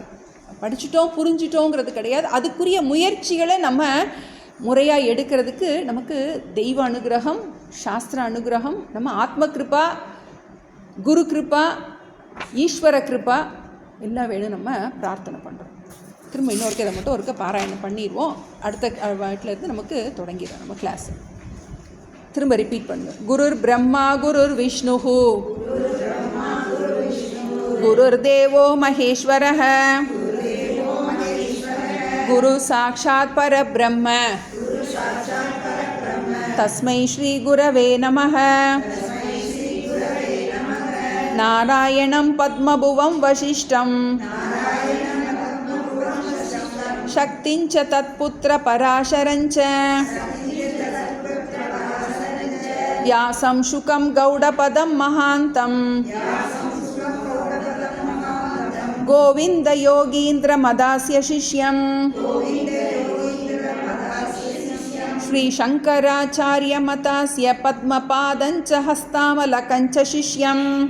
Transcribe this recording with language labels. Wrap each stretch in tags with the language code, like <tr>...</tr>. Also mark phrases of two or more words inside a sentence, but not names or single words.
<ta>படிச்சுட்டோம் புரிஞ்சிட்டோங்கிறது கிடையாது. அதுக்குரிய முயற்சிகளை நம்ம முறையாக எடுக்கிறதுக்கு நமக்கு தெய்வ அனுகிரகம், சாஸ்திர அனுகிரகம், நம்ம ஆத்ம கிருபா குரு கிருபா, ஈஸ்வர கிருபா எல்லாம் வேணும் நம்ம பிரார்த்தனை பண்ணுறோம். திரும்ப இன்னொருக்க இதை மட்டும் ஒருக்க பாராயணம் பண்ணிடுவோம். அடுத்த வீட்டில் இருந்து நமக்கு தொடங்கிடும் நம்ம கிளாஸு. திரும்ப ரிப்பீட் பண்ணுவோம்.</ta> <sa>गुरुर् ब्रह्मा गुरुर् विष्णुः गुरुर् देवो महेश्वरः गुरुः साक्षात् परब्रह्म तस्मै श्री गुरवे नमः. नारायणं पद्मभुवं वसिष्ठं शक्तिञ्च तत्पुत्र पराशरञ्च व्यासं शुकं गौडपदं महान्तं गोविन्द योगीन्द्र मथास्य शिष्यम् श्री शङ्कराचार्य मथास्य पद्मपादञ्च हस्तामलकञ्च शिष्यम्</sa>